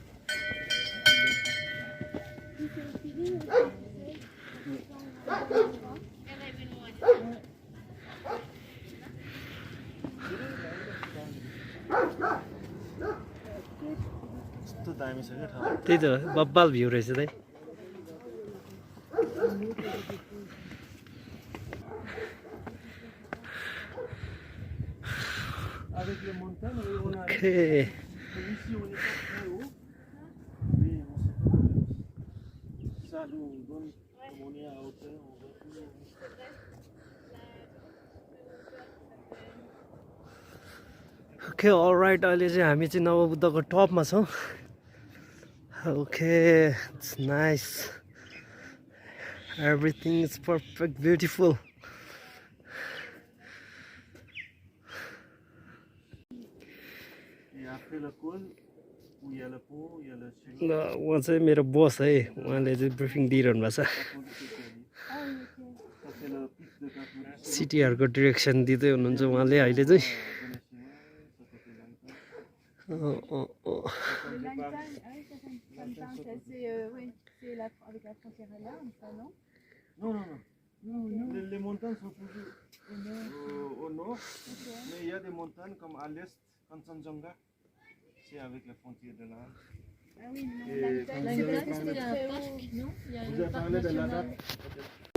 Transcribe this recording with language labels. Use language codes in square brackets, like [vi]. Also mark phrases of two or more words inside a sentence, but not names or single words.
[ne] कस्तो दामी छ क्या ठाउँ। त्यही त बब्बाल भ्यू रहेछ त [fr] Avec les montagnes, on a Ok. ici on est pas très haut, mais on sait pas. Ça nous donne, comme on est à hauteur, on voit tout. [en] OK alright [ne] अहिले चाहिँ हामी चाहिँ नवबुद्धको टपमा छौँ [en] OK it's nice everything is perfect beautiful [fr] Et après le col, où il y a le pont, il y a le chien. [ne] उहाँ चाहिँ मेरो बस है उहाँले चाहिँ ब्रिफिङ दिइरहनु भएको छ [fr] Ça c'est le pic de Katmandou. [ne] सिटीहरूको डिरेक्सन दिँदै हुनुहुन्छ उहाँले अहिले चाहिँ [fr] Le Langtang, ah oui, ça me parle, c'est assez, oui, c'est avec la frontière à l'Inde, ça, non? Non, non, non. Les montagnes sont toujours au nord, mais il y a des montagnes comme à l'est, Kanchenjunga, c'est avec la frontière de l'Inde. Ah oui, non, Et Langtang, quand c'est vous avez parce que parlé- c'est très haut, non? Il y a Vous le avez parc parlé de la national. date.